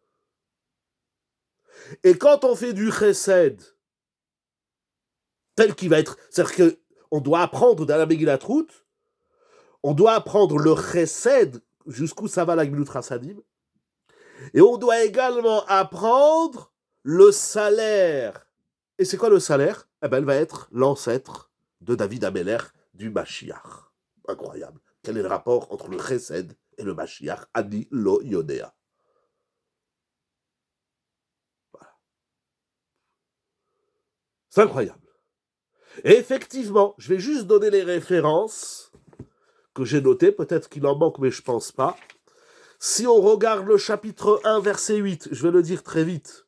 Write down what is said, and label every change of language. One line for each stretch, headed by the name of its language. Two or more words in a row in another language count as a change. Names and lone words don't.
French: Et quand on fait du chesed, tel qu'il va être, c'est-à-dire qu'on doit apprendre dans la Megillat Ruth, on doit apprendre le chesed, jusqu'où ça va la
Hebrew: גמילות חסדים,
French: et on doit également apprendre le salaire. Et c'est quoi le salaire? Eh ben, elle va être l'ancêtre de David Améler, du Mashiach. Incroyable. Quel est le rapport entre le chesed et le Mashiach?
Hebrew: אני לא יודע.
French: Voilà. C'est incroyable. Et effectivement, je vais juste donner les références que j'ai notées. Peut-être qu'il en manque, mais je ne pense pas. Si on regarde le chapitre 1, verset 8, je vais le dire très vite.